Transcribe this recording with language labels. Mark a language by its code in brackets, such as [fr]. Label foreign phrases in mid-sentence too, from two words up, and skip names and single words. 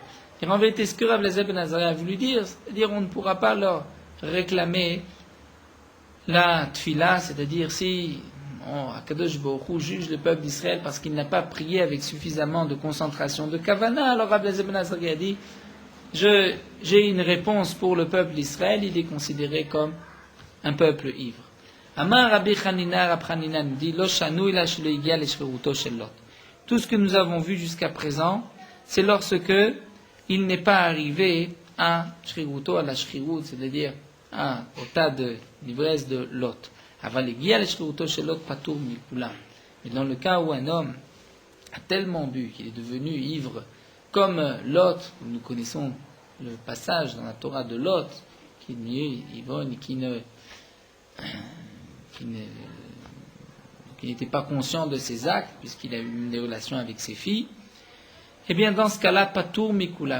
[fr] Et en vérité, ce que Rabbi Eliezer ben Azaria a voulu dire, c'est-à-dire on ne pourra pas leur réclamer la tfila, c'est-à-dire si [he] הקדוש ברוך הוא [fr] juge le peuple d'Israël parce qu'il n'a pas prié avec suffisamment de concentration de kavana, alors Rabbi Eliezer ben Azaria a dit, j'ai une réponse pour le peuple d'Israël, il est considéré comme un peuple ivre. [he] אמר רבי חנינא, [fr] Rabbi Chanina nous dit, [he] לא שנו אלא שלא הגיע לשכרותו של לוט. [fr] Tout ce que nous avons vu jusqu'à présent, c'est lorsque il n'est pas arrivé à shriruto, à la shrirut, c'est-à-dire au tas de l'ivresse de Lot. [he] אבל הגיע לשכרותו של לוט פטור מכולם. [fr] Mais dans le cas où un homme a tellement bu qu'il est devenu ivre, comme Lot, nous connaissons le passage dans la Torah de Lot, qui est ivrogne, qui n'était pas conscient de ses actes, puisqu'il a eu des relations avec ses filles, eh bien dans ce cas-là, [he] פטור מכולם.